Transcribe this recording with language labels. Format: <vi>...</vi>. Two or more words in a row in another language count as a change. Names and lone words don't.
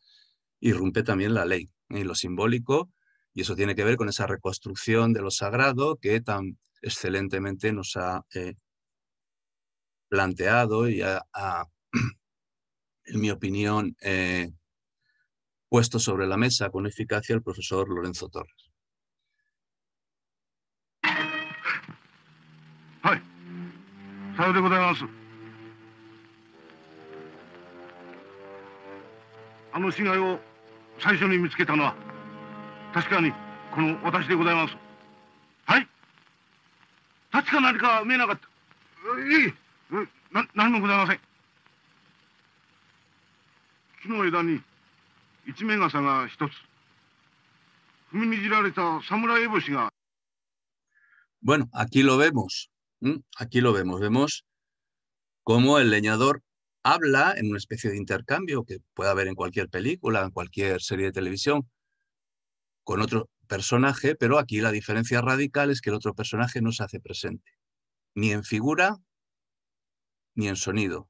<es>Irrumpe también la ley y lo simbólico, y eso tiene que ver con esa reconstrucción de lo sagrado que tan excelentemente nos ha planteado y en mi opinión, puesto sobre la mesa con eficacia el profesor Lorenzo Torres.</es> <ja>はい、さようでございます。あの死骸を最初に見つけたのは確かにこの私でございます。はい、確か何か見えなかった。いえ、何もございません。木の枝に一面傘が一つ、踏みにじられた侍烏帽子が。</ja> <es>Bueno, aquí lo vemos. Aquí lo vemos. Vemos cómo el leñador habla en una especie de intercambio que puede haber en cualquier película, en cualquier serie de televisión, con otro personaje, pero aquí la diferencia radical es que el otro personaje no se hace presente, ni en figura, ni en sonido.</es>